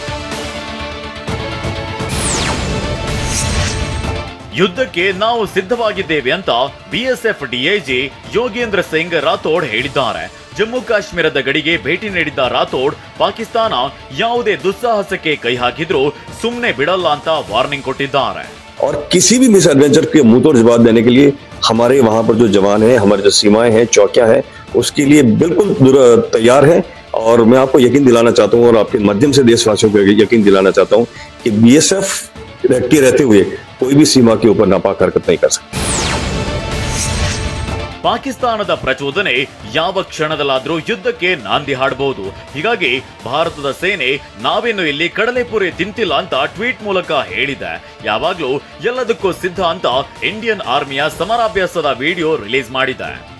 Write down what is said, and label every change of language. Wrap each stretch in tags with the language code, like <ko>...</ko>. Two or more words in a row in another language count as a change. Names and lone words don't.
<kn>ಯುದ್ಧಕ್ಕೆ ನಾವು ಸಿದ್ಧವಾಗಿದ್ದೇವೆ ಅಂತ ಬಿಎಸ್ಎಫ್ ಡಿಐಜಿ ಯೋಗೇಂದ್ರ ಸಿಂಗ್ ರಾಥೋಡ್ ಹೇಳಿದ್ದಾರೆ. ಜಮ್ಮು ಕಾಶ್ಮೀರದ ಗಡಿಗೆ ಭೇಟಿ ನೀಡಿದ್ದ ರಾಥೋಡ್ ಪಾಕಿಸ್ತಾನ ಯಾವುದೇ ದುಸ್ಸಾಹಸಕ್ಕೆ ಕೈ ಹಾಕಿದ್ರೂ ಸುಮ್ಮನೆ ಬಿಡಲ್ಲ ಅಂತ ವಾರ್ನಿಂಗ್ ಕೊಟ್ಟಿದ್ದಾರೆ.</kn> <hi>और किसी भी मिस एडवेंचर के मुंह तोड़ जवाब देने के लिए हमारे वहां पर जो जवान हैं, हमारी जो सीमाएं हैं, चौकियां हैं, उसके लिए बिल्कुल तैयार हैं. और मैं आपको यकीन दिलाना चाहता हूं और आपके माध्यम से देशवासियों को यकीन दिलाना चाहता हूं कि बीएसएफ के रहते हुए कोई भी सीमा के ऊपर नापाक हरकत नहीं कर सकता.</hi> <kn>ಪಾಕಿಸ್ತಾನದ ಪ್ರಚೋದನೆ ಯಾವ ಕ್ಷಣದಲ್ಲಾದ್ರೂ ಯುದ್ಧಕ್ಕೆ ನಾಂದಿ ಹಾಡಬಹುದು. ಹೀಗಾಗಿ ಭಾರತದ ಸೇನೆ ನಾವೇನು ಇಲ್ಲಿ ಕಡಲೆಪುರಿ ತಿಂತಿಲ್ಲ ಅಂತ ಟ್ವೀಟ್ ಮೂಲಕ ಹೇಳಿದೆ. ಯಾವಾಗ್ಲೂ ಎಲ್ಲದಕ್ಕೂ ಸಿದ್ಧ ಅಂತ ಇಂಡಿಯನ್ ಆರ್ಮಿಯ ಸಮರಾಭ್ಯಾಸದ ವಿಡಿಯೋ ರಿಲೀಸ್ ಮಾಡಿದೆ.</kn>